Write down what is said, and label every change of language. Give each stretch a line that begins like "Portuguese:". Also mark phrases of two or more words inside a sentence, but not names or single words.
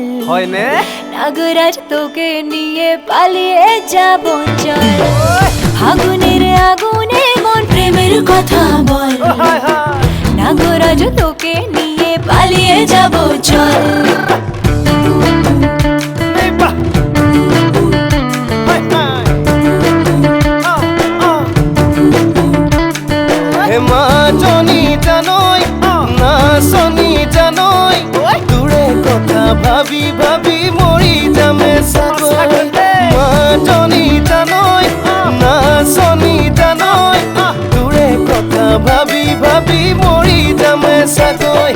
Assamese: হয়নে
Bangla: নাগরাজ তোকে নিয়ে পালিয়ে যাব চল আগুনের আগুনে মন প্রেমের কথা বল নাগরাজ তোকে নিয়ে পালিয়ে যাব চল
Assamese: মাজনী জানৈ নাচনী জানৈ তোৰে কথা ভাবি ভাবি মৰি যামে চাগৈ মাজনী জানৈ নাচনী জানৈ তোৰে কথা ভাবি ভাবি মৰি যামে চাগৈ